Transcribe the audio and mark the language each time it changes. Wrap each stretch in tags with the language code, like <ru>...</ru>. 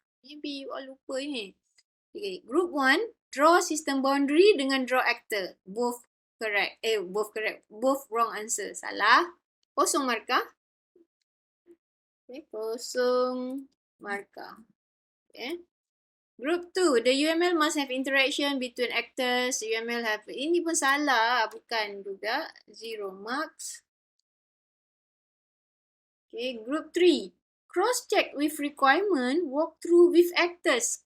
<en>Maybe you all</en> <ms>lupa ni.</ms> <en>Okay, group 1, draw system boundary dengan draw actor. Both correct. Both wrong answer.</en> <ms>Salah. Kosong markah. Okay, kosong markah. Okay.</ms> <en>Group 2, the UML must have interaction between actors.</en> <ms>UML have, ini pun salah, bukan juga.</ms> <en>0 marks. Okay, group 3, cross-check with requirement, walk through with actors.</en>